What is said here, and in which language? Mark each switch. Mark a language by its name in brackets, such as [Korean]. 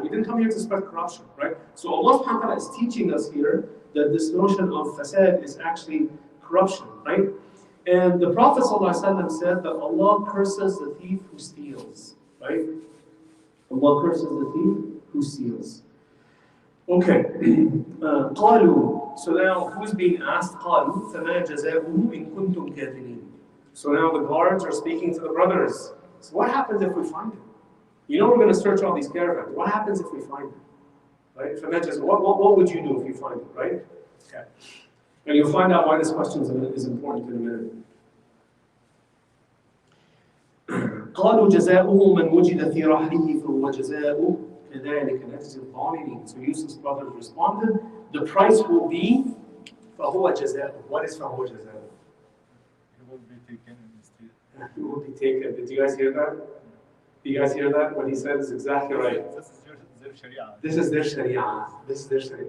[English] We didn't come here to spread corruption, right? So Allah subhanahu wa ta'ala is teaching us here that this notion of fasad is actually corruption, right? And the Prophet ﷺ said that Allah curses the thief who steals, right? Allah curses the thief who steals. Okay. قالوا. So now who's being asked? [Arabic] قالوا فما جزاؤه إن كنتم كاذبين. [English] So now the guards are speaking to the brothers. So what happens if we find him? You know we're going to search all these caravans. What happens if we find him? Right? What would you do if you find him? Right? Okay. And you'll find out why this question is important in a minute. [Arabic] قالوا جزاؤه من وجد في رحله فهو جزاؤه كذلك نجزي الظالمين. [English] So Yusuf's brothers responded, the price will be [Arabic] فهو جزاؤه. [English] What is فهو جزاؤه? He will be taken in the street. He will be taken. Did you guys hear that? Do you guys hear that? What he said is exactly right. This is their sharia. This is their sharia. This is their sharia.